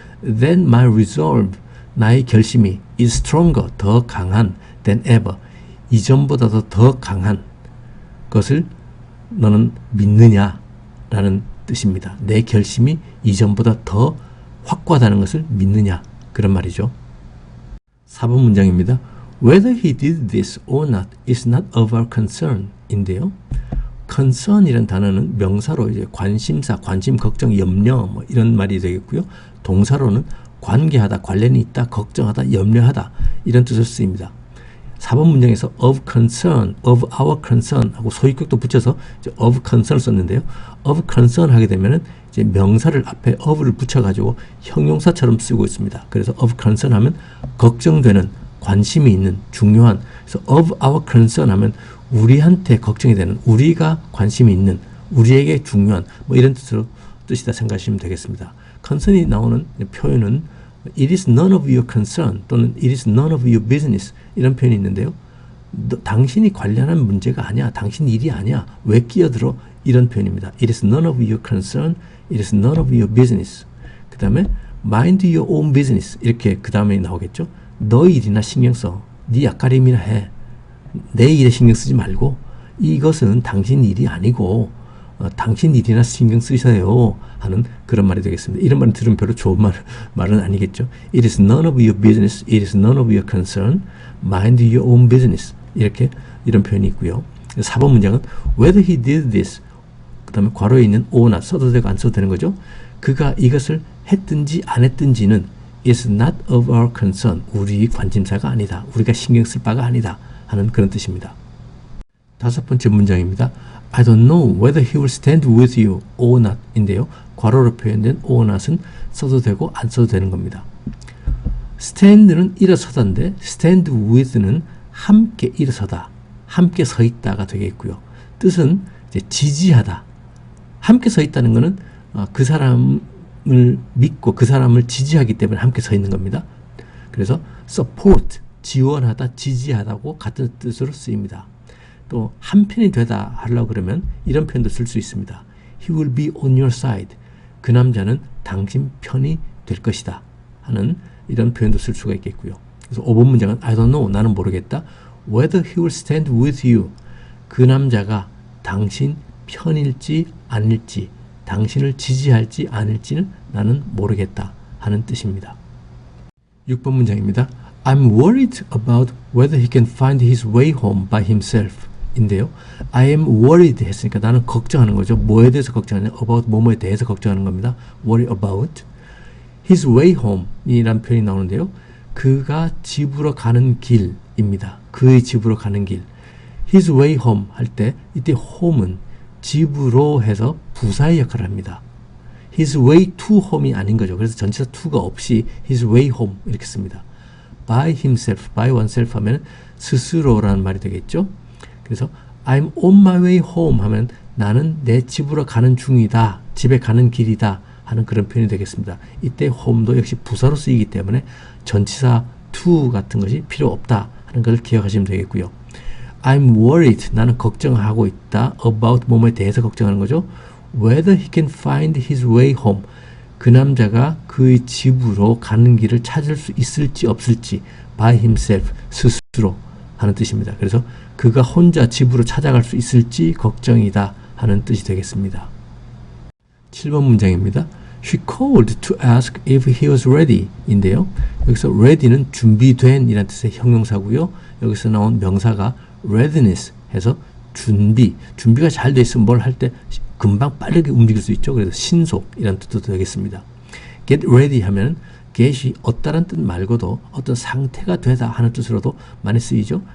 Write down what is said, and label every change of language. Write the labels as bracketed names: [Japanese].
[Korean] Then my resolve, 나의 결심이 is stronger, 더 강한 than ever, 이전보다도 더 강한 것을 너는 믿느냐? 라는 뜻입니다. 내 결심이 이전보다 더 확고하다는 것을 믿느냐, 그런 말이죠. 4번 문장입니다. [English] Whether he did this or not is not of our concern 인데요. [Korean] concern이라는 단어는 명사로 이제 관심사, 관심, 걱정, 염려 뭐 이런 말이 되겠고요. 동사로는 관계하다, 관련이 있다, 걱정하다, 염려하다 이런 뜻으로 쓰입니다. 4번 문장에서 of concern, of our concern 하고 소유격도 붙여서 이제 of concern 썼는데요. of concern 하게 되면은 이제 명사를 앞에 of를 붙여가지고 형용사처럼 쓰고 있습니다. 그래서 of concern 하면 걱정되는, 관심이 있는, 중요한. 그래서 of our concern 하면 우리한테 걱정이 되는, 우리가 관심이 있는, 우리에게 중요한 뭐 이런 뜻이다 생각하시면 되겠습니다. [English] concern이 나오는 표현은 It is none of your concern 또는 It is none of your business 이런 표현이 있는데요. [Korean] 당신이 관련한 문제가 아니야. 당신 일이 아니야. 왜 끼어들어? 이런 표현입니다. [English] It is none of your concern. It is none of your business. [Korean] 그 다음에 mind your own business 이렇게 그 다음에 나오겠죠. 너 일이나 신경 써. 네 앞가림이나 해. 내 일에 신경 쓰지 말고 이것은 당신 일이 아니고 당신 일이나 신경 쓰세요 하는 그런 말이 되겠습니다. 이런 말을 들으면 별로 좋은 말은 아니겠죠. [English] It is none of your business. It is none of your concern. Mind your own business. 이런 표현이 있고요. [Korean] 4번 문장은 whether he did this 그 다음에 괄호에 있는 or not 써도 되고 안 써도 되는 거죠. 그가 이것을 했든지 안 했든지는 is not of our concern. 우리 관심사가 아니다. 우리가 신경 쓸 바가 아니다 하는 그런 뜻입니다. 5번째 문장입니다. [English] I don't know whether he will stand with you or not 인데요. [Korean] 괄호로 표현된 or not 은 써도 되고 안 써도 되는 겁니다. stand는 일어서다인데 stand with 는 함께 일어서다, 함께 서 있다가 되겠고요. 뜻은 이제 지지하다. 함께 서 있다는 것은 그 사람을 믿고 그 사람을 지지하기 때문에 함께 서 있는 겁니다. 그래서 support, 지원하다, 지지하다고 같은 뜻으로 쓰입니다. 또 한편이 되다 하려고 그러면 이런 표현도 쓸 수 있습니다. [English] He will be on your side. [Korean] 그 남자는 당신 편이 될 것이다 하는 이런 표현도 쓸 수가 있겠고요. 그래서 5번 문장은 I don't know. 나는 모르겠다. [English] Whether he will stand with you. [Korean] 그 남자가 당신 편일지 아닐지, 당신을 지지할지 아닐지는 나는 모르겠다 하는 뜻입니다. 6번 문장입니다. [English] I'm worried about whether he can find his way home by himself. [Korean] 인데요. I am worried 했으니까 나는 걱정하는 거죠. 뭐에 대해서 걱정하냐? about 뭐뭐에 대해서 걱정하는 겁니다. [English] worry about his way home 이란 표현이 나오는데요. [Korean] 그가 집으로 가는 길입니다. 그의 집으로 가는 길. his way home 할 때 이때 home은 집으로 해서 부사의 역할을 합니다. [English] his way to home이 아닌 거죠. [Korean] 그래서 전치사 to가 없이 his way home 이렇게 씁니다. by himself, by oneself 하면 스스로라는 말이 되겠죠. 그래서 I'm on my way home 하면 나는 내 집으로 가는 중이다, 집에 가는 길이다 하는 그런 표현이 되겠습니다. 이때 home도 역시 부사로 쓰이기 때문에 전치사 to 같은 것이 필요 없다 하는 것을 기억하시면 되겠고요. I'm worried, 나는 걱정하고 있다. about 뭐뭐에 대해서 걱정하는 거죠. Whether he can find his way home, 그 남자가 그의 집으로 가는 길을 찾을 수 있을지 없을지 by himself, 스스로 하는 뜻입니다. 그래서 그가 혼자 집으로 찾아갈 수 있을지 걱정이다 하는 뜻이 되겠습니다. 7번 문장입니다. [English] She called to ask if he was ready 인데요. [Korean] 여기서 ready는 준비된 이라는 뜻의 형용사고요. 여기서 나온 명사가 readiness 해서 준비가 잘 돼 있으면 뭘 할 때 금방 빠르게 움직일 수 있죠. 그래서 신속이라는 뜻도 되겠습니다. get ready 하면 get이 얻다라는 뜻 말고도 어떤 상태가 되다 하는 뜻으로도 많이 쓰이죠.